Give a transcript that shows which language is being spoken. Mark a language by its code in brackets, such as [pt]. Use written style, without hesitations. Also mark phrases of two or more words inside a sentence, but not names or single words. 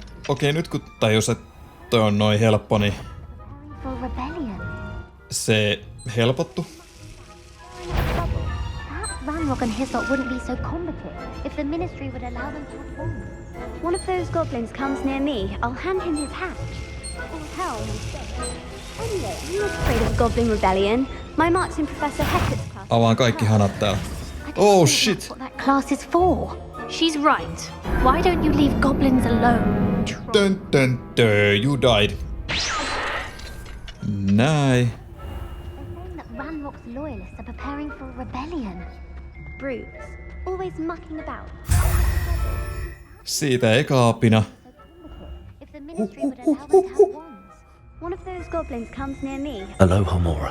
[fi] Okei, nyt kun tajus, että toi on noin helppo, niin se helpottu. [en] Ranrock and Hyssop wouldn't be so combative if the ministry would allow them to have wands. One of those goblins comes near me, I'll hand him his hat. Or hell instead. Anyway, I'm not afraid of goblin rebellion. My mark's in Professor Hector's class. [fi] Avaan kaikki hanat täällä. [en] Oh shit! That's what that class is for. She's right. Why don't you leave goblins alone? Dun dun dun, you died. Näin. That Ranrock's loyalists are preparing for a rebellion. Brutes, always mucking about. [fi] Siitä eka apina. [en] If the ministry would allow them to have wands. One of those goblins comes near me. Aloha, Mora.